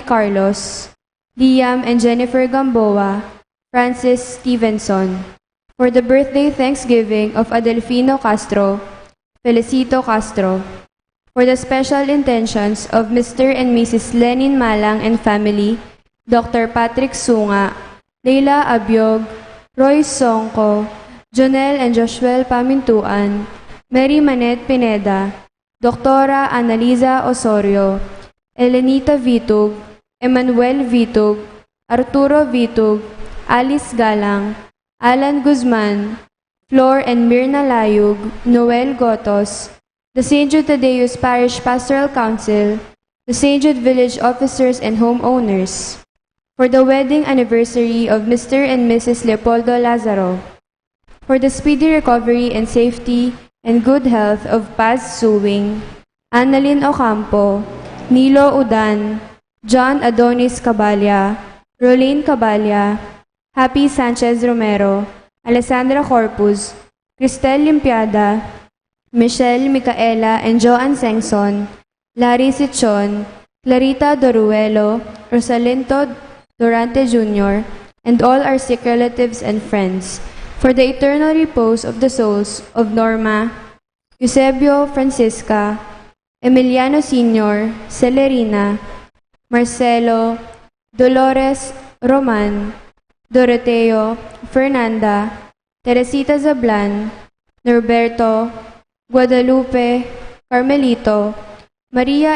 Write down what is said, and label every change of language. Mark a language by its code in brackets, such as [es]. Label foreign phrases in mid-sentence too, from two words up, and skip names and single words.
[en] Carlos, Liam and Jennifer Gamboa, Francis Stevenson, for the birthday thanksgiving of Adelfino Castro, Felicito Castro, for the special intentions of Mr. and Mrs. Lenin Malang and family, Dr. Patrick Sunga, Leila Abiog, Roy Songko, Jonel and Joshua Pamintuan, Mary Manet Pineda, Dr. Annalisa Osorio, Elenita Vitug, Emmanuel Vitug, Arturo Vitug, Alice Galang, Alan Guzman, Flor and Mirna Layug, Noel Gotos, the St. Jude Thaddeus Parish Pastoral Council, the St. Jude Village officers and homeowners, for the wedding anniversary of Mr. and Mrs. Leopoldo Lazaro, for the speedy recovery and safety and good health of Paz Suwing, Annalyn Ocampo, Nilo Udan, John Adonis Cabalya, Rolene Cabalya, Happy Sanchez Romero, Alessandra Corpus, Cristel Limpiada, Michelle Micaela and Joanne Sengson, Larry Sichon, Clarita Doruelo, Rosalinto Durante Jr., and all our sick relatives and friends, for the eternal repose of the souls of Norma, Eusebio Francisca, Emiliano Sr., Celerina, Marcelo, Dolores Roman, Doroteo, Fernanda, Teresita Zablan, Norberto, Guadalupe, Carmelito, Maria